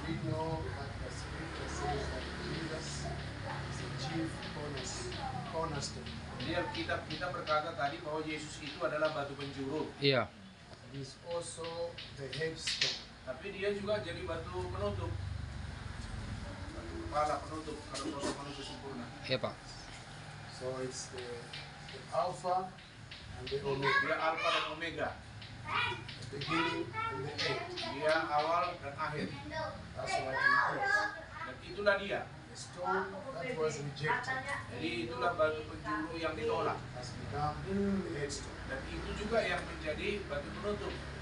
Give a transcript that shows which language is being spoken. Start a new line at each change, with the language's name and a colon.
English: know that the scripture says that Jesus is the chief cornerstone.
Indonesian: Jadi kita berkata tadi bahwa Yesus itu adalah batu penjuru. Iya.
English: He is also the headstone.
Indonesian: Tapi dia juga jadi batu penutup. Batu kepala penutup kalau sosok manusia sempurna. Iya, Pak.
English: So it's the Alpha and the Omega,
Indonesian: Dia Alfa dan Omega.
English: the beginning and the end.
Indonesian: Dia awal dan akhir.
English: That's what he is.
Indonesian: Dan itulah dia.
English: The stone that was rejected
Indonesian: Jadi itulah batu penjuru yang ditolak.
English: has become the headstone.
Indonesian: Dan itu juga yang menjadi batu penutup.